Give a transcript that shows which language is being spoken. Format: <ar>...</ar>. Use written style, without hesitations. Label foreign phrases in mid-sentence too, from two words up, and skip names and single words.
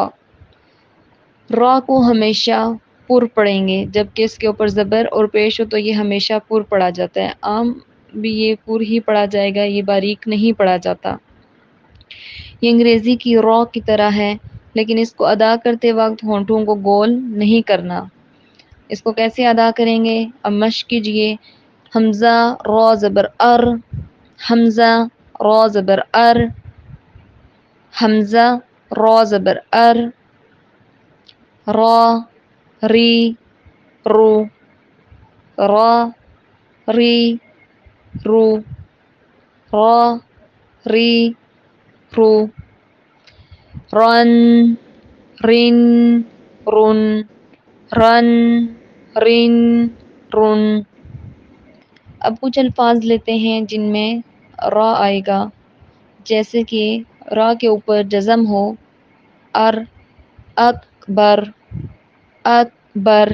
<ur>را کو ہمیشہ پر پڑھیں گے، جبکہ اس کے اوپر زبر اور پیش ہو تو یہ ہمیشہ پر پڑھا جاتا ہے۔ عام بھی یہ پر ہی پڑھا جائے گا، یہ باریک نہیں پڑھا جاتا۔ یہ انگریزی کی را کی طرح ہے، لیکن اس کو ادا کرتے وقت ہونٹوں کو گول نہیں کرنا۔ اس کو کیسے ادا کریں گے؟ اب مشق کیجئے۔ حمزہ را زبر ار، حمزہ را زبر ار، حمزہ را زبر ار، را، ری، رو، را، ری، رو، را، ری، رو۔ رن، رن، رن، رن، رن، رن۔ اب کچھ الفاظ لیتے ہیں جن میں را آئے گا، جیسے کہ را کے اوپر جزم ہو، ار، اکبر، اکبر۔</ur>